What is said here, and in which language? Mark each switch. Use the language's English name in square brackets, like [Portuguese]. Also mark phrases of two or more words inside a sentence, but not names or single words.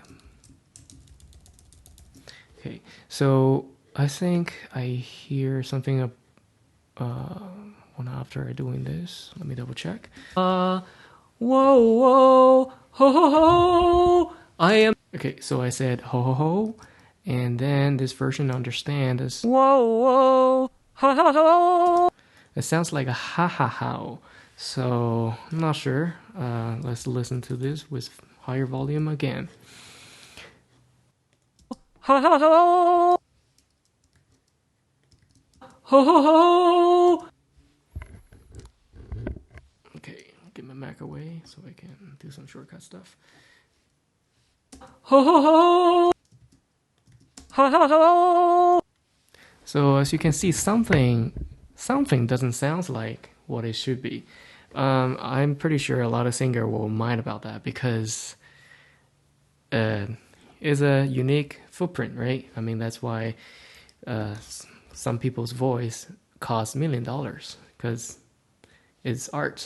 [English] Okay, so I think I hear something one after I doing this. Let me double check. Whoa whoa ho ho ho. I am okay. So I said ho ho ho, and then this version understands whoa whoa ha ha ha. It sounds like a ha ha ha. So I'm not sure. Let's listen to this with higher volume again. Ha ha ha. Ho ho ho. Okay, I'll get my Mac away so I can do some shortcut stuff. Ho ho ho. Ha ha ha. So as you can see, something doesn't sound like what it should be. I'm pretty sure a lot of singers will mind about that because it's a unique footprint, right? I mean, that's why some people's voice costs $1 million because it's art.